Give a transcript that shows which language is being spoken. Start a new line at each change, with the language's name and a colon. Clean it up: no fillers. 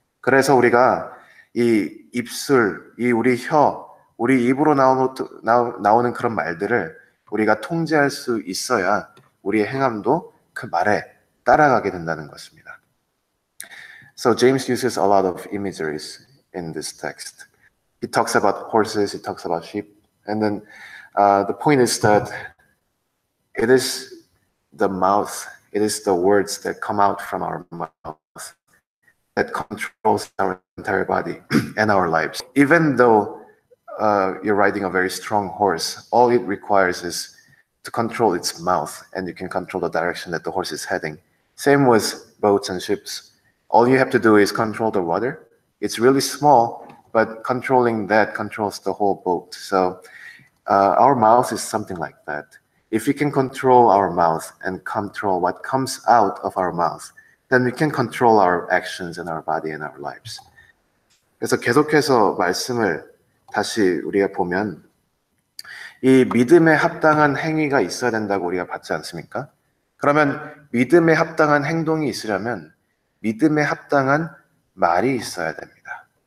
Korean: 그래서 우리가 이 입술, 이 우리 혀, 우리 입으로 나오는 그런 말들을 우리가 통제할 수 있어야 우리의 행함도 그 말에 따라가게 된다는 것입니다.
English: So James uses a lot of imageries in this text. He talks about horses, he talks about sheep, and then the point is that it is the mouth, it is the words that come out from our mouth that controls our entire body and our lives. Even though you're riding a very strong horse, all it requires is to control its mouth, and you can control the direction that the horse is heading. Same with boats and ships. All you have to do is control the rudder. It's really small, but controlling that controls the whole boat. So our mouth is something like that. If we can control our mouth and control what comes out of our mouth, then we can control our actions and our body and our lives.
Korean: 그래서 계속해서 말씀을 다시 우리가 보면 이 믿음에 합당한 행위가 있어야 된다고 우리가 받지 않습니까? 그러면 믿음에 합당한 행동이 있으려면 믿음에 합당한 말이 있어야 됩니다.